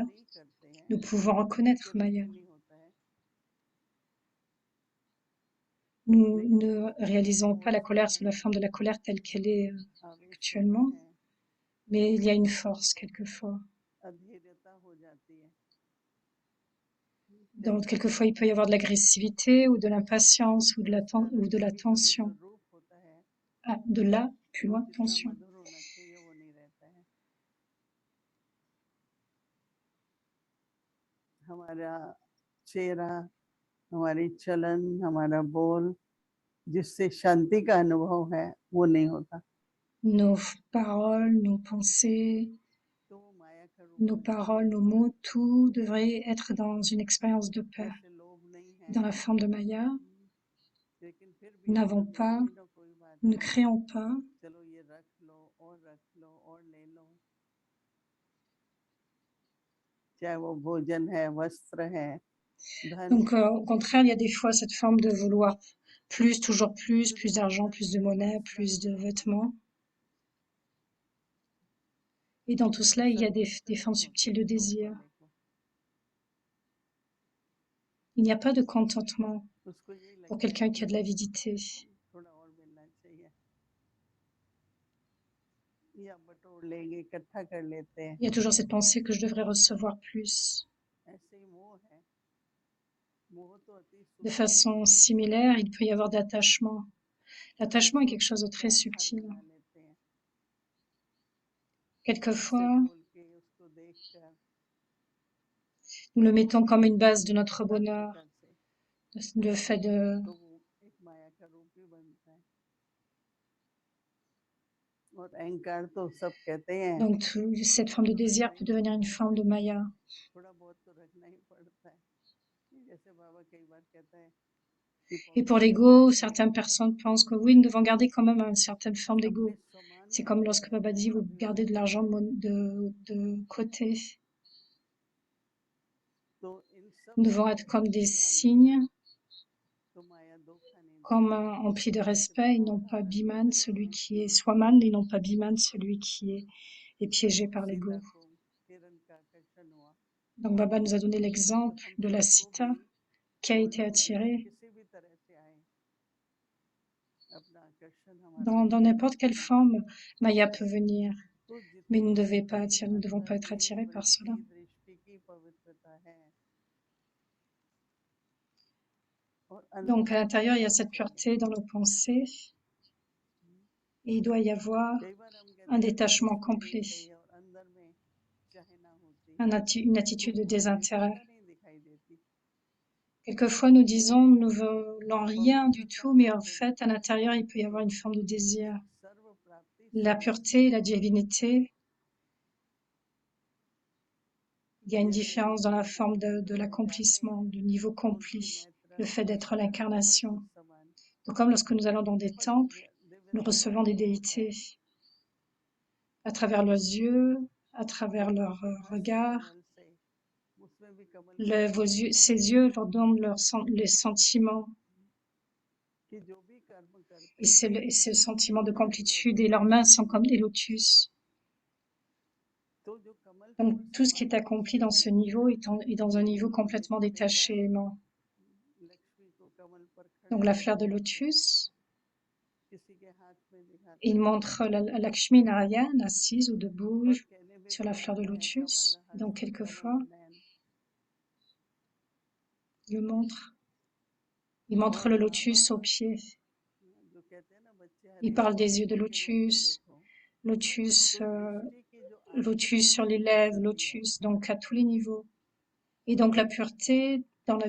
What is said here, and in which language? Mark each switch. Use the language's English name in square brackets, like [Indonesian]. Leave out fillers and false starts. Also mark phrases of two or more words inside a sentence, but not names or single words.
[French] Nous pouvons reconnaître Maya. Nous ne réalisons pas la colère sous la forme de la colère telle qu'elle est actuellement, mais il y a une force quelquefois. Donc, quelquefois, il peut y avoir de l'agressivité ou de l'impatience ou de la tension. Ah, de là, plus loin, tension. [Hindi] हमारा चेहरा, हमारी चलन, हमारा बोल जिससे शांति का अनुभव है वो नहीं होता. [French] Nos paroles, nos pensées, nos mots, tout devrait être dans une expérience de paix. Dans la forme de Maya, nous n'avons pas, nous ne créons pas. [Hindi] चाहे वो भोजन है, वस्त्र है, धन [French] Donc, au contraire, il y a des fois cette forme de vouloir plus, toujours plus d'argent, plus de monnaie, plus de vêtements. Et dans tout cela, il y a des formes subtiles de désir. Il n'y a pas de contentement [Hindi] उसको यही [French] pour [Hindi] लगता है [French] quelqu'un qui [Hindi] कि [French] a de l'avidité. [Hindi] थोड़ा और मिलना चाहिए या बटोर लेंगे इकट्ठा कर लेते हैं [French] Il y a toujours cette pensée que je devrais recevoir plus. [Hindi] ऐसे ही मोह है मोह तो अति [French] De [Hindi] सूक्ष्म है [French] façon similaire, il peut y avoir d'attachement. L'attachement est [Hindi] उसको [French] quelque chose de très [Hindi] सबके आधार [French] subtil. [Hindi] बना लेते हैं उससे [French] Quelquefois, [Hindi] बोल के उसको देखकर [French] nous le mettons comme une base de notre [Hindi] हर [French] bonheur, [Hindi] प्रकार से [French] le fait de... [Hindi] तो वो एक माया का रूप भी बनता है और अहंकार तो सब कहते हैं [French] Donc, cette forme de [Hindi] तो [French] désir [Hindi] रखना [French] peut [Hindi] ही [French] devenir une [Hindi] पड़ता है [French] forme de maya. [Hindi] थोड़ा बहुत तो रखना ही पड़ता है जैसे बाबा कई बार कहता है कि [French] Et pour [English] pocket money [French] l'ego, [Hindi] रखो [French] certaines personnes pensent que oui, nous devons garder quand même une certaine forme [Hindi] अपने [French] d'ego. [Hindi] सामान्य [French] C'est comme [Hindi] नहीं [French] lorsque Baba [Hindi] रखना है [French] dit, vous [Hindi] कभी [French] gardez de [Hindi] भी [French] l'argent de côté. [Hindi] तो इन सब [French] Nous [Hindi] पर [French] devons être comme des [Hindi] ध्यान दीजिए [French] signes, [Hindi] तो माया धोखा नहीं [French] comme [Hindi] देगी [French] emplis de [Hindi] जैसे [French] respect, et [Hindi] बाबा [French] non pas [Hindi] उदाहरण [French] Biman, [Hindi] देते हैं [French] celui qui est Swaman, et non pas Biman, celui qui est piégé par [Hindi] सीता [French] l'ego. [Hindi] को हिरण का आकर्षण हुआ [French] Donc Baba nous a donné [Hindi] तो [French] l'exemple [Hindi] हम [French] de la [Hindi] सबको [French] Sita [Hindi] भी [French] qui a [Hindi] कोई [French] été [Hindi] भी चाहे [French] attirée [Hindi] किसी भी तरह से आए अपना आकर्षण हमारा [French] dans [Hindi] माया [French] n'importe quelle [Hindi] धोखा नहीं [French] forme. [Hindi] देगी [French] Maya peut venir, [Hindi] तो [French] mais nous [Hindi] जितनी [French] ne devons pas [Hindi] अंदर [French] être [Hindi] में [French] attirés par cela. [Hindi] वृत्ति दृष्टि की पवित्रता है और अंदर [French] Donc à [Hindi] से [French] l'intérieur, il y a [Hindi] होना [French] cette [Hindi] चाहिए [French] pureté dans nos pensées et il doit y avoir [Hindi] कई बार हम [French] un [Hindi] कहते हैं [French] détachement [Hindi] बाहर से नहीं [French] complet, [Hindi] चाहिए और अंदर में चाहे ना होती [French] une [Hindi] तो [French] attitude de [Hindi] वो [French] désintérêt. [Hindi] पवित्रता नहीं दिखाई देती [French] Quelquefois, nous disons, nous ne voulons rien du [Hindi] पवित्रता [French] tout, mais en [Hindi] हमसे [French] fait, à l'intérieur, il peut y avoir une forme de désir. [Hindi] सर्व प्राप्ति [French] La [Hindi] सर्वोपरि [French] pureté, la divinité, il y a une [Hindi] जैसे [French] différence dans la [Hindi] विष्णु के [French] forme de [Hindi] मंदिर में जाते [French] l'accomplissement, [Hindi] हैं [French] du niveau [Hindi] उनके [French] accompli, [Hindi] नेत्र [French] le fait d'être [Hindi] कमल [French] l'incarnation. [Hindi] के समान [French] Donc, comme lorsque nous allons dans des [Hindi] बड़े [French] temples, nous [Hindi] दिव्यता का [French] recevons des [Hindi] अनुभव होता [French] déités [Hindi] है [French] à travers leurs yeux, à travers [Hindi] वो [French] leur [Hindi] हास्य [French] regard. [Hindi] कमल से उसमें भी कमल की पवित्रता [French] Ces [Hindi] भरी [French] yeux [Hindi] है [French] leur donnent les sentiments. [Hindi] कि जो भी कर्म करते [French] Et [Hindi] हैं [French] et ce sentiment de [Hindi] उनसे वो [French] complétude, et leurs [Hindi] अभिभूत [French] mains [Hindi] होते [French] sont [Hindi] हैं [French] comme des lotus. [Hindi] तो जो कमल [French] Donc, [Hindi] फूल [French] tout ce qui est [Hindi] समान [French] accompli dans ce [Hindi] खुशबू [French] niveau est dans un niveau [Hindi] जैसे [French] complètement [Hindi] कई [French] détaché [Hindi] बार [French] et aimant. [Hindi] लक्ष्मी को कमल पर [French] Donc, [Hindi] खड़े [French] la fleur de [Hindi] देखते हैं [French] lotus, [Hindi] किसी के हाथ में दिखाते [French] il [Hindi] हैं [French] montre la Lakshmi Narayana assise ou debout [Hindi] और कहने में [French] sur [Hindi] भी [French] la fleur de [Hindi] लगते हैं कमल [French] lotus. Donc, [Hindi] हस्त कमल [French] quelquefois, [Hindi] नयन [French] il le montre. Il montre [Hindi] और [French] le [Hindi] बाबा [French] lotus au pied. [Hindi] जो कहते हैं ना बच्चे [French] Il [Hindi] हरी [French] parle [Hindi] हरी [French] des yeux de [Hindi] आंखों के रूप में [French] lotus, [Hindi] देखो [French] lotus, [Hindi] तो दृष्टि की जो आत्मिक [French] lotus sur les [Hindi] दृष्टि [French] lèvres, [Hindi] ऐसी भी है [French] lotus, donc à tous les niveaux. Et donc, la pureté dans la